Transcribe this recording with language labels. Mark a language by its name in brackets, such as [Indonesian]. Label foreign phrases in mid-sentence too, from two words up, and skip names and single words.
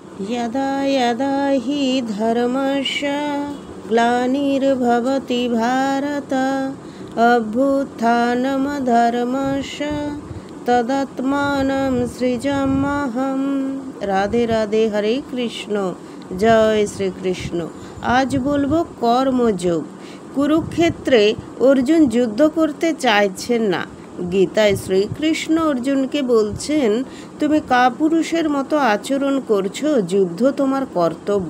[Sanskrit] यदा यदा हि धर्मस्य ग्लानिर्भवति भारत अभ्युत्थानमधर्मस्य तदात्मानं सृजाम्यहम्। [Bangla] রাধে রাধে, হরে কৃষ্ণ, জয় শ্রীকৃষ্ণ। আজ বলবো কর্মযোগ। কুরুক্ষেত্রে অর্জুন যুদ্ধ করতে চাইছেন না। গীতায় শ্রীকৃষ্ণ অর্জুনকে বলছেন, তুমি কাপুরুষের মতো আচরণ করছো, যুদ্ধ তোমার কর্তব্য।